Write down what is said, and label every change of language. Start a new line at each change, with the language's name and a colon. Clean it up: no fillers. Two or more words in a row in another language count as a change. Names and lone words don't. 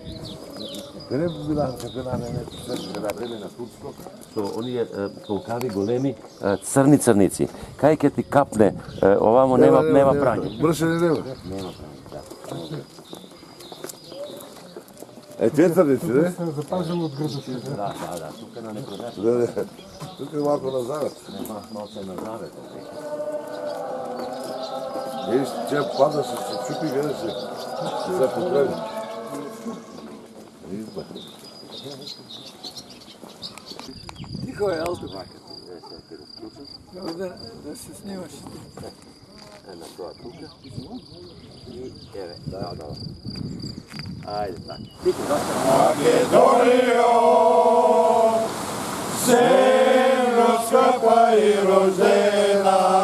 Macedonian: Не била капена, не светеше на време на Турско. Со оние толкави големи црни црници. Кај ќе ти капне, овамо нема прање. Брашени нема. Нема прање, да. Е, тие црници, не?
Bulgarian: Се запазило от градовете.
Macedonian: Да, тука на некој начин.
Bulgarian: Да, да. Тук е малко на завет.
Macedonian: Нема малце на завет.
Bulgarian: Виж, тя пада се чупи, гледа се.
Macedonian: За поправи. Тихо е, елте вака. Да се снимаш. На то тука. И ево, да. Ајде, тако. Македонијо, земјо скапа и рождена.